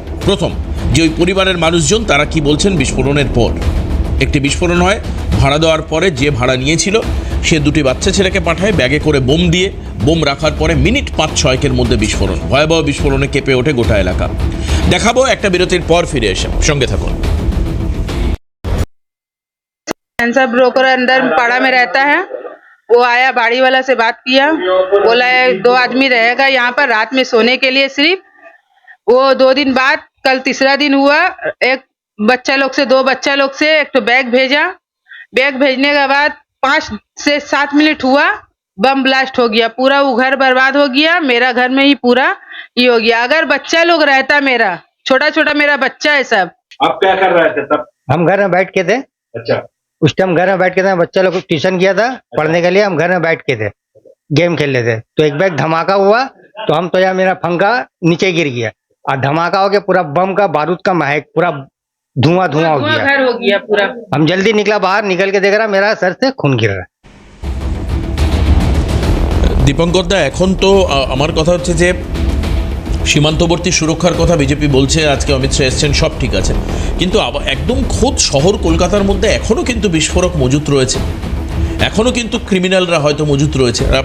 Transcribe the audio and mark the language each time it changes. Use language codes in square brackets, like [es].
[bn] প্রথম যে ওই পরিবারের মানুষজন তারা কি বলছেন বিস্ফোরণের পর। একটি বিস্ফোরণ হয়, ভাড়া দেওয়ার পরে যে ভাড়া নিয়েছিল সে দুটি বাচ্চা ছেলেকে পাঠায় ব্যাগে করে বোম দিয়ে। বোম রাখার পরে মিনিট 5-6 মধ্যে বিস্ফোরণ, ভয়াবহ বিস্ফোরণে কেঁপে ওঠে গোটা এলাকা। দেখাবো একটা বিরতির পর ফিরে এসে, সঙ্গে থাকুন। [hi] सब ब्रोकर अंदर पाड़ा में रहता है, वो आया, बाड़ी वाला से बात किया, बोला है 2 आदमी रहेगा यहाँ पर रात में सोने के लिए सिर्फ। वो 2 दिन बाद कल तीसरा दिन हुआ, एक बच्चा लोग से 2 बच्चा लोग से एक तो बैग भेजा। बैग भेजने के बाद 5 से 7 मिनट हुआ, बम ब्लास्ट हो गया, पूरा वो घर बर्बाद हो गया, मेरा घर में ही पूरा ये हो गया। अगर बच्चा लोग रहता, मेरा छोटा छोटा मेरा बच्चा है सब। आप क्या कर रहे थे तब? हम घर में बैठ के थे, अच्छा, उस टाइम घर में बैठ के थे, बच्चा लोग को ट्यूशन किया था पढ़ने के लिए, हम घर में बैठ के थे, गेम खेल रहे थे, तो एक बैग धमाका हुआ, तो हम तो यार मेरा पंखा नीचे गिर गया और धमाका हो गया, पूरा बम का बारूद का महक, पूरा धुआं धुआं हो गया। घर हो गया पूरा। हम जल्दी निकला बाहर, निकल के देख रहा मेरा सर से खून गिर रहा है। [bn] দীপঙ্কর দা, এখন তো আমার কথা হচ্ছে যে সীমান্তবর্তী সুরক্ষার কথা বিজেপি বলছে, আজকে অমিত শাহ এসছেন, সব ঠিক আছে, কিন্তু একদম খোদ শহর কলকাতার মধ্যে এখনও কিন্তু বিস্ফোরক মজুত রয়েছে, এখনও কিন্তু ক্রিমিনালরা হয়তো মজুত রয়েছে।